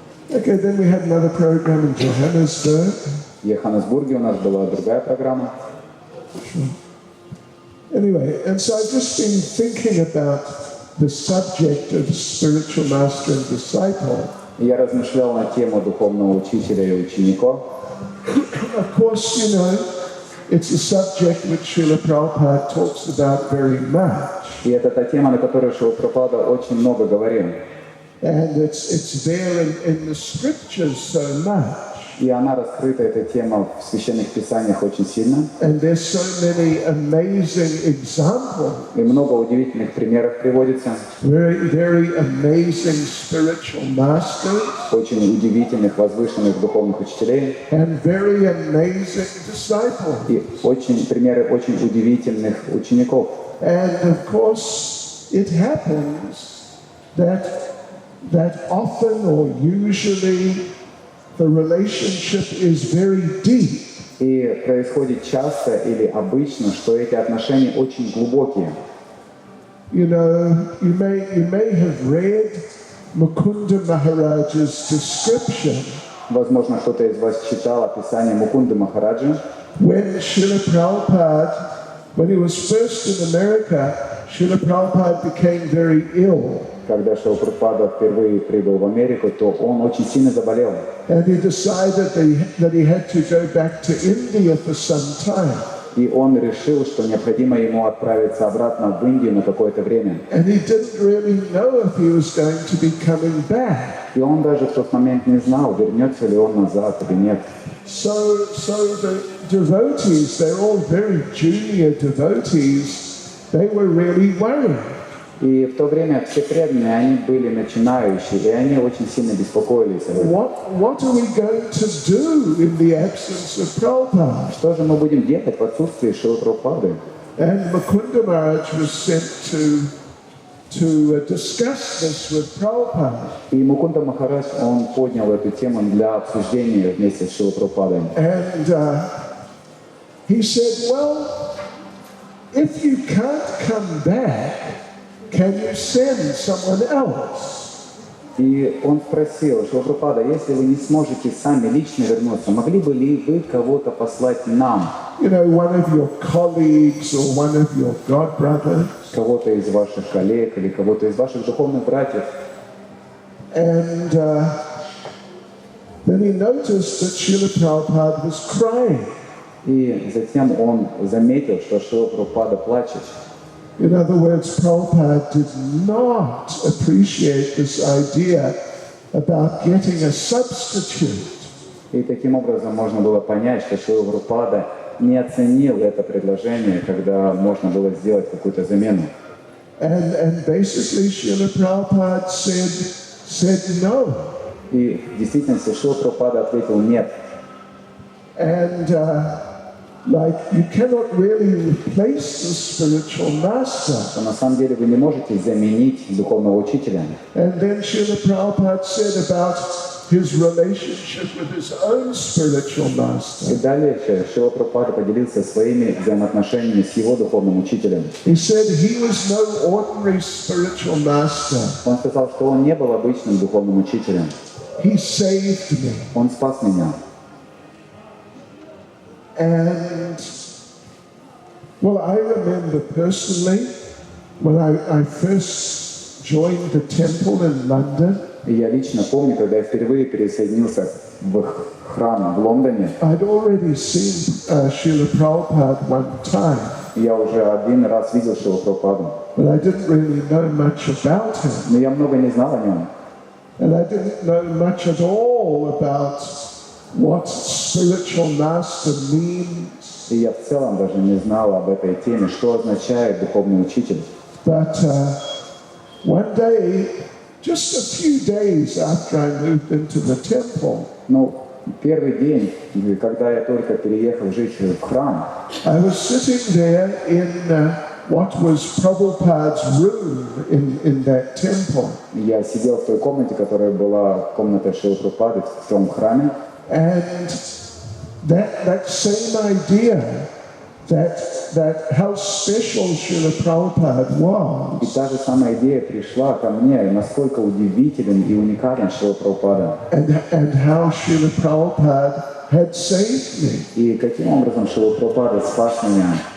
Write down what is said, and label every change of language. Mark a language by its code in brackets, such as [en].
[en] Okay, then we had another program in Johannesburg. [ru] В Йоханнесбурге у нас была другая программа. [en] Sure. Anyway, and so I've just been thinking about the subject of spiritual master and disciple. [ru] Я размышлял на тему духовного учителя и ученика. [en] Of course, you know, it's a subject which Srila Prabhupada talks about very much. [ru] И это та тема, на которую Шрила Прабхупада очень много говорил. [en] And it's there in the scriptures so much. [ru] И она раскрыта, эта тема, в священных писаниях очень сильно. [en] And there's so many amazing examples. [ru] И много удивительных примеров приводится. [en] Very, very amazing spiritual masters. [ru] Очень удивительных, возвышенных духовных учителей. [en] And very amazing disciples. [ru] И примеры очень удивительных учеников. [en] And of course, it happens that often or usually the relationship is very deep. [ru] И происходит часто или обычно, что эти отношения очень глубокие. [en] You know, you may have read Mukunda Maharaj's description [ru] Возможно, кто-то из вас читал описание Мукунды Махараджи. [en] when Srila Prabhupada, when he was first in America, Srila Prabhupada became very ill. [ru] Когда Шрила Прабхупада впервые прибыл в Америку, то он очень сильно заболел. [en] And he decided that he had to go back to India for some time. [ru] И он решил, что необходимо ему отправиться обратно в Индию на какое-то время. [en] And he didn't really know if he was going to be coming back. [ru] И он даже в тот момент не знал, вернется ли он назад или нет. [en] So the devotees, they're all very junior devotees, they were really worried. [ru] И в то время все преданные, они были начинающие, и они очень сильно беспокоились об этом. [en] What are we going to do in the absence of Prabhupada? [ru] Что же мы будем делать в отсутствии Шрилы Прабхупады? [en] And Mukunda Maharaj was sent to discuss this with Prabhupada. [ru] И Мукунда Махарадж, он поднял эту тему для обсуждения вместе с Шрилой Прабхупадой. [en] And he said, well, if you can't come back, can you send someone else? [ru] И он спросил, Шрила Прабхупада, если вы не сможете сами лично вернуться, могли бы ли вы кого-то послать нам? [en] You know, one of your colleagues or one of your god brothers. [ru] Кого-то из ваших коллег или кого-то из ваших духовных братьев. [en] And then he noticed that Srila Prabhupada was crying. [ru] И затем он заметил, что Шрила Прабхупада плачет. [en] In other words, Prabhupada did not appreciate this idea about getting a substitute. [ru] И таким образом можно было понять, что Шрила Прабхупада не оценил это предложение, когда можно было сделать какую-то замену. [en] And basically Srila Prabhupada said no. [ru] И в действительности Шрила Прабхупада ответил нет. [en] And like you cannot really replace the spiritual master. [ru] Что на самом деле вы не можете заменить духовного учителя. [en] And then Srila Prabhupada said about his relationship with his own spiritual master. [ru] И дальше Шрила Прабхупада поделился своими взаимоотношениями с его духовным учителем. [en] He said he was no ordinary spiritual master. [ru] Он сказал, что он не был обычным духовным учителем. [en] He saved me. [ru] Он спас меня. [en] And well, I remember personally when I first joined the temple in London. [ru] И я лично помню, когда я впервые присоединился в храм в Лондоне. [en] I'd already seen Srila Prabhupada one time. [ru] Я уже один раз видел Шрилу Прабхупаду. [en] But I didn't really know much about him. [ru] Но я много не знал о нем. [en] And I didn't know much at all about what spiritual master means. [ru] И я в целом даже не знал об этой теме, что означает духовный учитель. [en] But one day, just a few days after I moved into the temple, [ru] Ну, первый день, когда я только переехал жить в храм, [en] I was sitting there in what was Prabhupada's room in that temple. [ru] я сидел в той комнате, которая была комната Шрилы Прабхупады в том храме. [en] And that same idea that how special Srila Prabhupada [ru] И [en] was, [ru] та же самая идея пришла ко мне, насколько удивителен и уникален Шрила Прабхупада. [en] and how Srila Prabhupada had saved me. [ru] И каким образом Шрила Прабхупада спас меня.